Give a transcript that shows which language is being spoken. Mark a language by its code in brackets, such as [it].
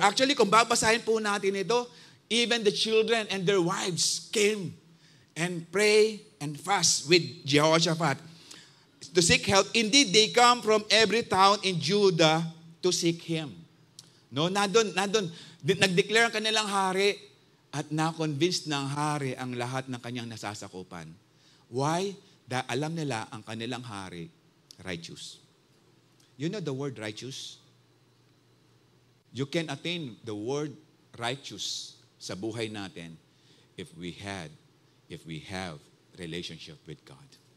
[en] Actually, [tl] kung babasahin po natin ito, [en] even the children and their wives came and pray and fast with Jehoshaphat to seek help. Indeed, they come from every town in Judah to seek Him. [tl] No, nandun, nag-declare ang kanilang hari at na-convince ng hari ang lahat ng kanyang nasasakupan. Why? Dahil alam nila ang kanilang hari, righteous. [en] You know the word righteous? You can attain the word righteous [tl] sa buhay natin [en] if we have relationship with God.